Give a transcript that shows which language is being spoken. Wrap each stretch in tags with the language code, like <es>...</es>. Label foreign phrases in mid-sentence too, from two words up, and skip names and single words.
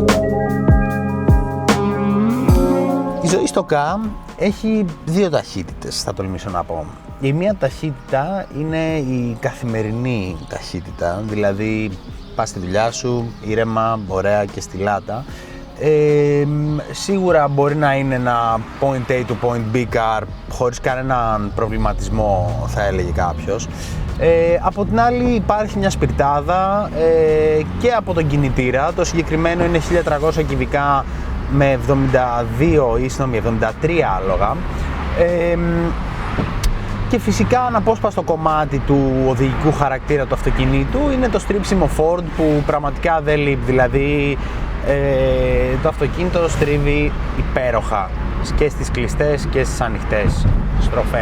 <el>Η ζωή στο Ka έχει δύο ταχύτητες, θα τολμήσω να πω. Η μία ταχύτητα είναι η καθημερινή ταχύτητα, δηλαδή πας στη δουλειά σου, ήρεμα, ωραία και στη λάτα. Σίγουρα μπορεί να είναι ένα</el> <en>point A to point B car</en> <el>χωρίς κανέναν προβληματισμό, θα έλεγε κάποιος. Από την άλλη υπάρχει μια σπιρτάδα και από τον κινητήρα. Το συγκεκριμένο είναι 1300 κυβικά με 72 ή 73 άλογα. Και φυσικά αναπόσπαστο κομμάτι του οδηγικού χαρακτήρα του αυτοκινήτου είναι το στρίψιμο Ford που πραγματικά δεν λείπει, δηλαδή το αυτοκίνητο στρίβει υπέροχα και στις κλειστές και στις ανοιχτές στροφές.</el>